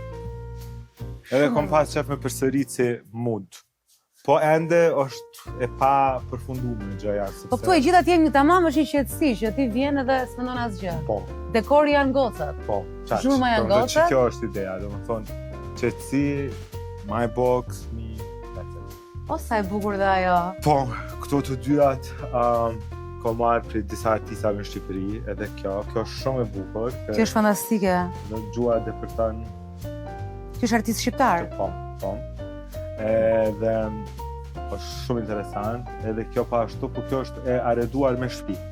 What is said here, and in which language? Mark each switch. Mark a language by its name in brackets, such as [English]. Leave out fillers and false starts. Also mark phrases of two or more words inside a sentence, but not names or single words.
[Albanian] Edhe kom pas qef me përsërit si mund. Po ende është e pa përfunduar në gjëja. Po këtu e gjitha t'jem një tamam është i qetësi, që ti vjen edhe s'mendon asgjë. Po. Dekori janë gocat. Po, qaq. Zhurma janë gocat. Që kjo është ideja, do më thonë, qetësi, [English] my box, me, that's it. [Albanian] O, sa e bukur dhe ajo. Po, këto të dyat ko marrë për disa artistave në Shqipëri, edhe kjo është shumë e bukur. Kjo është fantastike. Në gjua dhe për tanë. Kjo është artist shqiptar. Po. Edhe është shumë interesant, edhe kjo pa ashtu, po kjo është e areduar me shtëpi.